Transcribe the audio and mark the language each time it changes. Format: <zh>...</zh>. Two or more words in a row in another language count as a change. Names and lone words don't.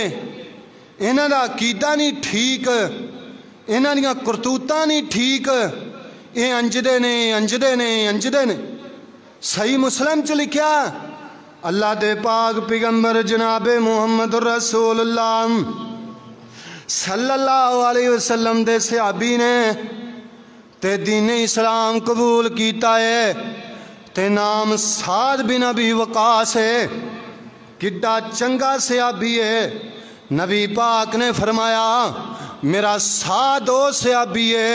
<pa>انہاں دا عقیدہ نہیں ٹھیک انہاں دیاں کرتوتاں نہیں ٹھیک اے انجدے نے صحیح مسلم چ لکھیا اللہ دے پاک پیغمبر جناب محمد رسول اللہ</pa> <ar>صلی اللہ علیہ وسلم</ar> <pa>دے صحابی نے تے دین اسلام قبول کیتا ہے تے نام سعد بن ابی وقاص ہے کڈا چنگا صحابی ہے نبی پاک نے فرمایا میرا سعد او صحابی</pa>